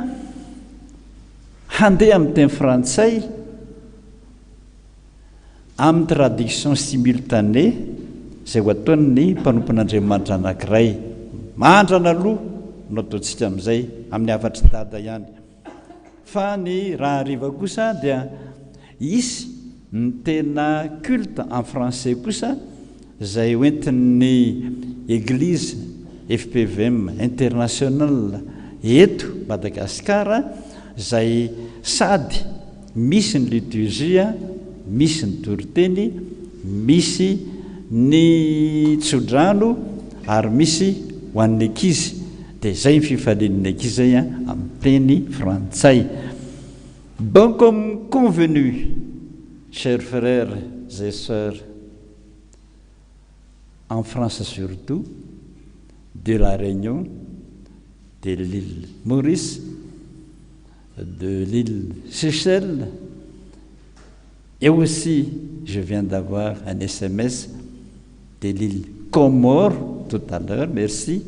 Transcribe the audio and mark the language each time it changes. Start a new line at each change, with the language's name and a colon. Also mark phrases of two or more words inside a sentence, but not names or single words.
Malagasy: handeha amin'ny teny frantsay amin'ny
French: traduction simultanée
Malagasy: zay ho ataony mpanompon'Andriamanitra anankiray mandrana aloha no ataontsika amin'izay amin'ny afatry dada ihany fa ny raha hariva kosa dia isy ny tena
French: culte en français
Malagasy: kosa zay hoentin'ny église FPVM international eto Madagasikara zay sady misy ny liturgia misy ny toriteny misy ny tsodrano ary misy ho an'ny ankizy dia zay ny fifalian'ny ankizy zay amin'ny teny frantsay.
French: Bon, comme convenu, chers frères et sœurs, en France surtout, de la Réunion, de l'île Maurice, de l'île Seychelles, et aussi, je viens d'avoir un SMS de l'île Comores tout à l'heure, merci.